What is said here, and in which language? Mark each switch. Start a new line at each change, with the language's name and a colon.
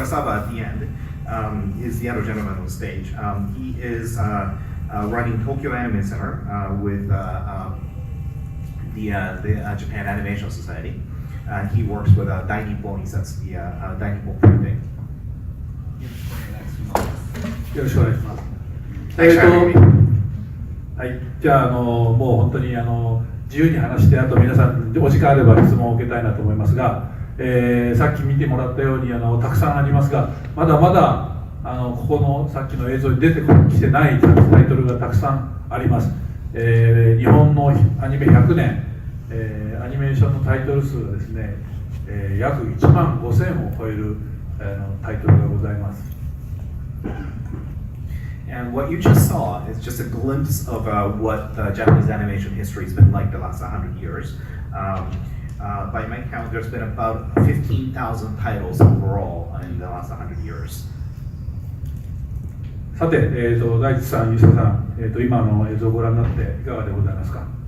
English: Asaba at the end is the other gentleman on stage. He is running Tokyo Anime Center with the Japan Animation Society. He works with Dai Nippon Insatsu, the Dai Nippon Printing.
Japanese: よろしくお願いします。はい、じゃあもう本当に自由に話して、あと皆さんお時間あれば質問を受けたいなと思いますが、さっき見てもらったようにたくさんありますが、まだまだここのさっきの映像に出てきてないタイトルがたくさんあります。日本のアニメ100年、アニメーションのタイトル数がですね、約1万5000を超えるタイトルがございます。
English: And what you just saw is just a glimpse of what Japanese animation history has been like the last 100 years. By my count, there's been about 15,000 titles overall in the last 100 years.
Japanese: さて、大地さん、ユサさん、今の映像をご覧になっていかがでございますか？